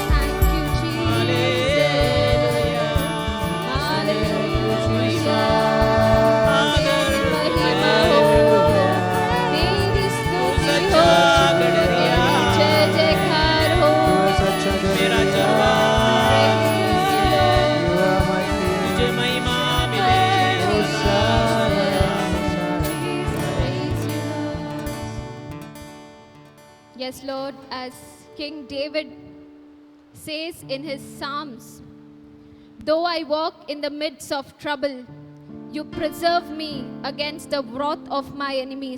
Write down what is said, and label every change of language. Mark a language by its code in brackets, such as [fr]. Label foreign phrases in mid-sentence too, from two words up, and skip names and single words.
[en] Thank you Jesus. Hallelujah. [hi] महिमा हो, तेरी स्तुति हो, जय जयकार हो। सच्चा मेरा गडरिया, चरवा [en] Praise you Lord. you are my king. [hi] तुझे महिमा मिले। [en] Hosanna, Praise you, Lord. Yes, Lord, as King David says in his Psalms, though I walk in the midst of trouble, you preserve me against the wrath of my enemies.